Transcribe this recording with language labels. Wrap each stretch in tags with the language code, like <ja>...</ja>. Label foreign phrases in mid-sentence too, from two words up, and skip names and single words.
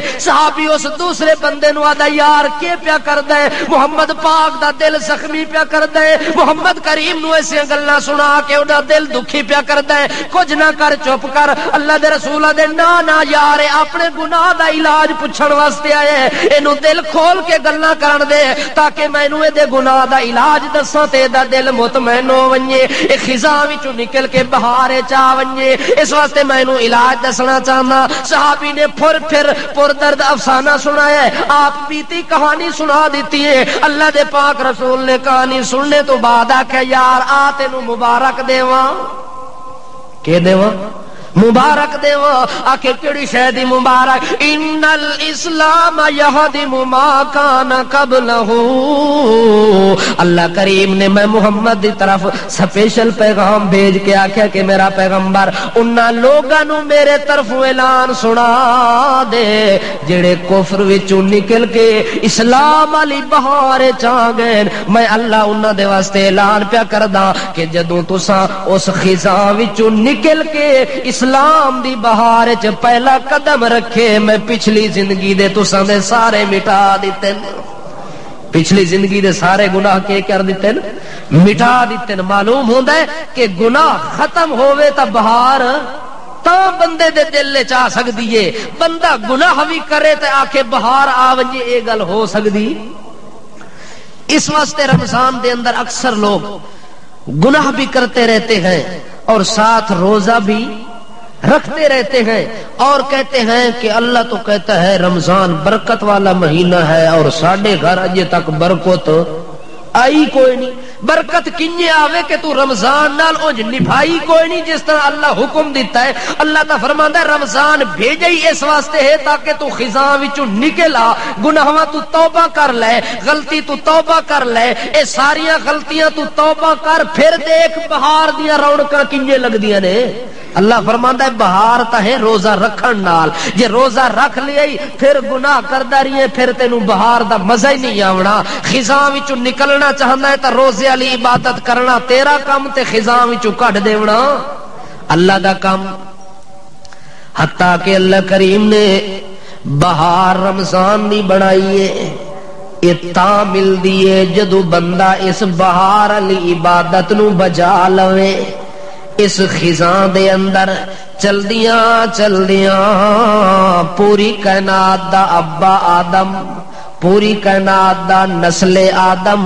<pa>صحابی اس دوسرے بندے نو آدا یار کی پیا کردا ہے؟ محمد پاک دا دل زخمی پیا کردا ہے، محمد کریم نو ایسے گلاں سنا کے اوندا دل دکھی پیا کردا ہے، کچھ نہ کر چپ کر۔ اللہ دے رسول دے نا یار اپنے گناہ دا علاج پوچھن واسطے آئے، اینو دل کھول کے گلاں کرن دے تاکہ مینوں اے دے گناہ دا علاج دساں تے دا دل مطمئن ہو ونجے، اے خزاں وچوں نکل کے بہار چا ونجے، اس واسطے مینوں علاج دسنا چاہنا۔</pa> <ur>صحابی نے پھر پردرد افسانہ سنایا ہے، آپ بیتی کہانی سنا دیتی ہے۔</ur> <pa>اللہ دے پاک رسول نے کہانی سننے تو بعد آکھیا یار آ تینوں مبارک دیواں، کہ دیواں مبارک دیواں، آکھے کیڑی شے دی مبارک؟</pa> <ar>ان الاسلام یہدم ما کان قبلہ۔</ar> <pa>اللہ کریم نے میں محمد دی طرف سپیشل پیغام بھیج کے آکھیا کہ میرا پیغمبر انہاں لوگاں نو میرے طرف اعلان سنا دے جڑے کفر وچوں نکل کے اسلام والی بہار چا گئے۔ میں اللہ انہاں دے واسطے اعلان پیا کردا کہ جدوں تساں اس خزاں وچوں نکل کے اسلام دی بہار چ پہلا قدم رکھے میں پچھلی زندگی دے تساں دے سارے مٹا دیتے، پچھلی زندگی دے سارے گناہ کے کر دیتے مٹا دیتے۔ معلوم ہوندا ہے کہ گناہ ختم ہوئے تا بہار تا بندے دے دل وچ آ سکدی ہے، بندہ گناہ بھی کرے تے آکھے بہار آ ونجے، اے گل ہو سکدی؟</pa> <ur>اس واسطے رمضان دے اندر اکثر لوگ گناہ بھی کرتے رہتے ہیں اور ساتھ روزہ بھی رکھتے رہتے ہیں اور کہتے ہیں کہ اللہ تو کہتا ہے رمضان برکت والا مہینہ ہے</ur> <pa>اور ساڈے گھر اجے تک برکت آئی کوئی نہیں۔ برکت کنجے آوے کہ تو رمضان نال اونج نبھائی کوئی نہیں</pa> <ur>جس طرح اللہ حکم دیتا ہے۔</ur> <pa>اللہ تا فرماندا ہے رمضان بھیجا ہی اس واسطے ہے تاکہ تو خزاں وچوں نکل آ، گناہاں تو توبہ کر لے، غلطی تو توبہ کر لے، اے ساریاں غلطیاں تو توبہ کر، پھر دیکھ بہار دیاں رونقاں کنجے لگدیاں نے۔ اللہ فرماندا ہے بہار تا ہے روزہ رکھن نال، جے روزہ رکھ لیا پھر گناہ کردا رہی ہے پھر تینوں بہار دا مزہ ہی نہیں آونا۔ خزاں وچوں نکلنا چاہندا ہے تے روزے والی عبادت کرنا تیرا کم تے خزاں وچوں کڈ دیونا اللہ دا کم۔ حتیٰ کہ اللہ کریم نے بہار رمضان دی بنائی ہے، اتنا مل دیے جدو بندہ اس بہار والی عبادت نو بجا لوے، اس خزاں دے اندر چلدیاں چلدیاں پوری کائنات دا ابا آدم، پوری کائنات دا نسل آدم،</pa>